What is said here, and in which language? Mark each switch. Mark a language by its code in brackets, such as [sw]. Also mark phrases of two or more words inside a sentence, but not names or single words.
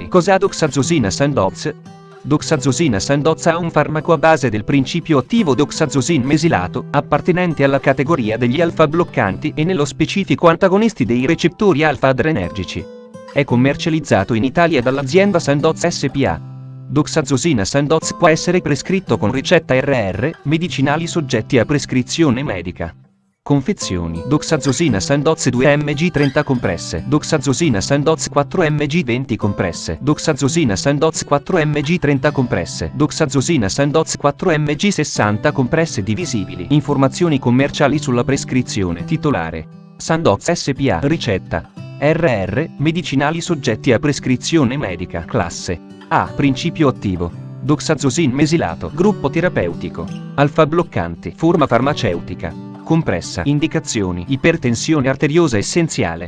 [it] Cos'ha Doxazosina Sandoz? Doxazosina Sandoz è un farmaco a base del principio attivo doxazosin mesilato, appartenente alla categoria degli alfa-bloccanti e nello specifico antagonisti dei recettori alfa-adrenergici. È commercializzato in Italia dall'azienda Sandoz SpA. Doxazosina Sandoz può essere prescritto con ricetta RR, medicinali soggetti a prescrizione medica. Confezioni: Doxazosina Sandoz 2 mg 30 compresse, Doxazosina Sandoz 4 mg 20 compresse, Doxazosina Sandoz 4 mg 30 compresse, Doxazosina Sandoz 4 mg 60 compresse divisibili. Informazioni commerciali sulla prescrizione. Titolare: Sandoz SpA. Ricetta: RR, medicinali soggetti a prescrizione medica. Classe A. Principio attivo: doxazosin mesilato. Gruppo terapeutico: alfa-bloccanti. Forma farmaceutica: compressa. Indicazioni: ipertensione arteriosa essenziale.